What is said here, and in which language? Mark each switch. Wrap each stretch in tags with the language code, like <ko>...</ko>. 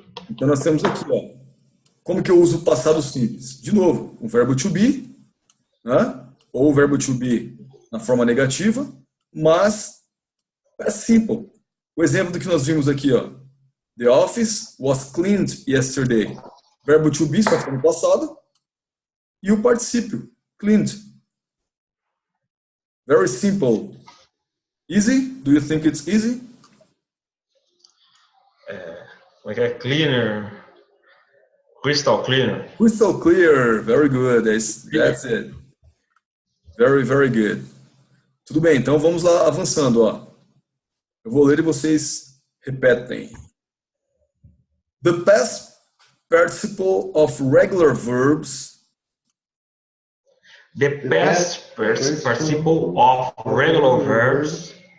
<pt>Então nós temos aqui, ó, como que eu uso o passado simples? De novo, o verbo to be, né? Ou o verbo to be na forma negativa, mas é simple. O exemplo do que nós vimos aqui, ó.</pt> <en>The office was cleaned yesterday.</en> <pt>Verbo to be só foi no passado e o particípio, cleaned.</pt> <en>Very simple. Easy? Do you think it's easy? Like a cleaner. Crystal cleaner. Crystal clear. Very good. That's it. Very, very good.</en> <pt>Tudo bem, então vamos lá avançando, ó. Eu vou ler e vocês repetem.</pt> <en>The past participle of regular verbs. The past participle of regular verbs</en>